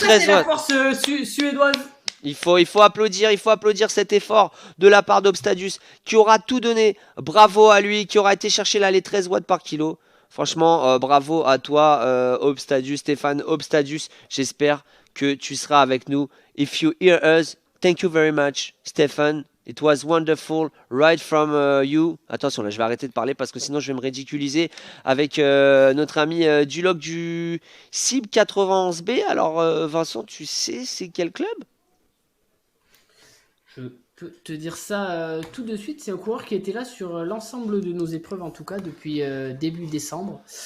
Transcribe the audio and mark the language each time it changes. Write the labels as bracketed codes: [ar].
[fr] ça, c'est la force suédoise. Il faut applaudir cet effort de la part d'Obstadius, qui aura tout donné. Bravo à lui, qui aura été chercher là les 13 watts par kilo. Franchement, bravo à toi, Obstadius, Stéphane Obstadius. J'espère que tu seras avec nous. [en] If you hear us, thank you very much, Stéphane. It was wonderful right from you. [fr] Attention, là, je vais arrêter de parler parce que sinon, je vais me ridiculiser avec notre ami Duloc du CIB 91B. Alors, Vincent, tu sais, c'est quel club? Je peux te dire ça tout de suite. C'est un coureur qui était là sur l'ensemble de nos épreuves, en tout cas depuis début décembre.